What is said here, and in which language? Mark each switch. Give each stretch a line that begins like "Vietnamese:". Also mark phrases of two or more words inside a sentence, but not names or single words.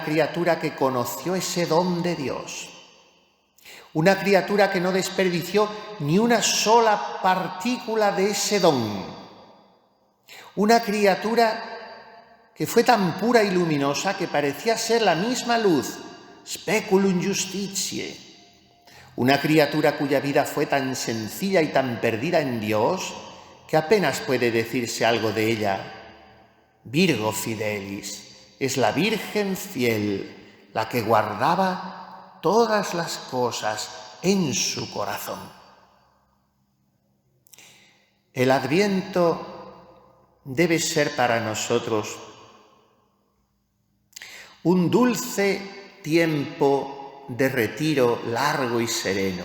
Spanish: criatura que conoció ese don de Dios, una criatura que no desperdició ni una sola partícula de ese don, una criatura que fue tan pura y luminosa que parecía ser la misma luz,
Latin: speculum justitiae,
Spanish: una criatura cuya vida fue tan sencilla y tan perdida en Dios que apenas puede decirse algo de ella.
Latin: Virgo fidelis,
Spanish: es la Virgen fiel, la que guardaba todas las cosas en su corazón. El Adviento debe ser para nosotros un dulce tiempo de retiro largo y sereno.